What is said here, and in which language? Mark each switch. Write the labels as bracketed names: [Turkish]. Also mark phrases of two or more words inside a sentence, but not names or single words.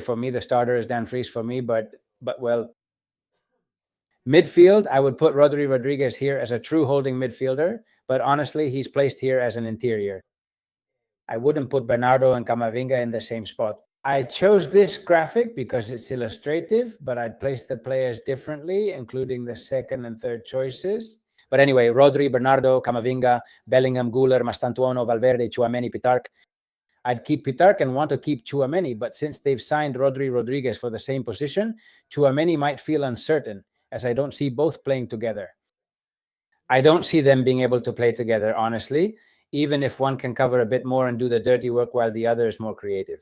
[English] For me, the starter is Danfries for me. But well, midfield, I would put Rodri Rodriguez here as a true holding midfielder. But honestly, he's placed here as an interior. I wouldn't put Bernardo and Camavinga in the same spot. I chose this graphic because it's illustrative, but I'd place the players differently, including the second and third choices. But anyway, Rodri, Bernardo, Camavinga, Bellingham, Güler, Mastantuono, Valverde, Tchouaméni, Pitarch. I'd keep Pitarch and want to keep Tchouaméni, but since they've signed Rodri Rodriguez for the same position, Tchouaméni might feel uncertain, as I don't see both playing together. I don't see them being able to play together, honestly, even if one can cover a bit more and do the dirty work while the other is more creative.